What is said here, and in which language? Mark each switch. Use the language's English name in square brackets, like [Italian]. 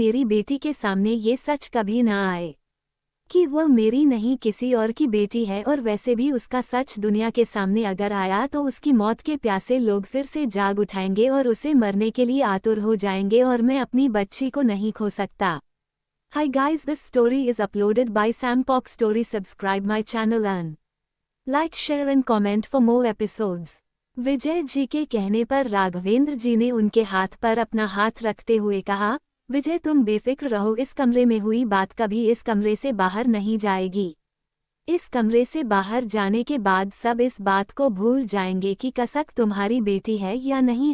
[Hindi] मेरी बेटी के सामने ये सच कभी ना आए कि वो मेरी नहीं किसी और की बेटी है, और वैसे भी उसका सच दुनिया के सामने अगर आया तो उसकी मौत के प्यासे लोग फिर से जाग उठाएंगे और उसे मरने के लिए आतुर हो जाएंगे, और मैं अपनी बच्ची को नहीं खो सकता। [English] Hi guys, this story is uploaded by Sampok Story. Subscribe my channel and like, share and comment for more episodes. [Hindi] Vijay ji के कहने पर राघवेंद्र जी ने उनके हाथ पर अपना हाथ रखते हुए कहा, विजय तुम बेफिक्र रहो, इस कमरे में हुई बात कभी इस कमरे से बाहर नहीं जाएगी। इस कमरे से बाहर जाने के बाद सब इस बात को भूल जाएंगे कि कसक तुम्हारी बेटी है या नहीं।